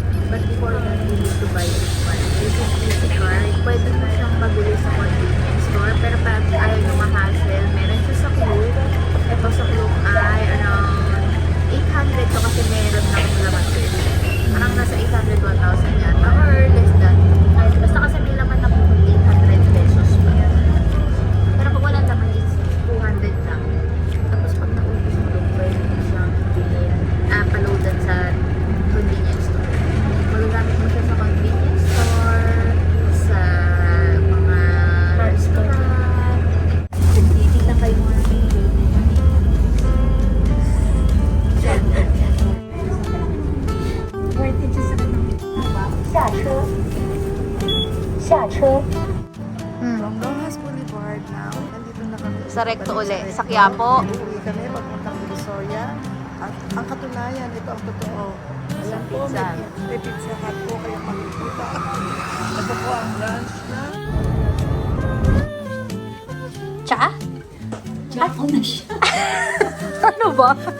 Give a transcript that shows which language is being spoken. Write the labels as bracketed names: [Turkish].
[English] But before that, you need to buy this one. This is easy card. [Filipino] Pwede mo siyang mabili sa convenience store. Pero pag ayaw nyo ma-hassle, meron siya sa Klook. Ito sa Klook ay around 800 to kasi meron ng laman to. Parang nasa 800, 1,000 yata or less than. Basta kasi may laman na 800 pesos pa. Pero pag wala laman, it's 200 lang. Tapos pag naubos mo doon, pwede mo siyang bilhin, paloadan sa convenience store. Magagamit mo siya sa convenience store, sa mga restaurant. Titignan kayo mga [English] Worth it [Filipino] siya sa kanang. [Chinese] 下车。下车。 [English] Longonghas Boulevard now. [Filipino] Nandito na kami. Sa Recto uli, sa Quiapo. Uwi kami papuntang Divisoria. At ang katunayan, ito ang totoo. Ayan po, Pizza. may Pizza Hut po kayo makikita. Ito po ang lunch na. Cha? Ako na siya. Ano ba?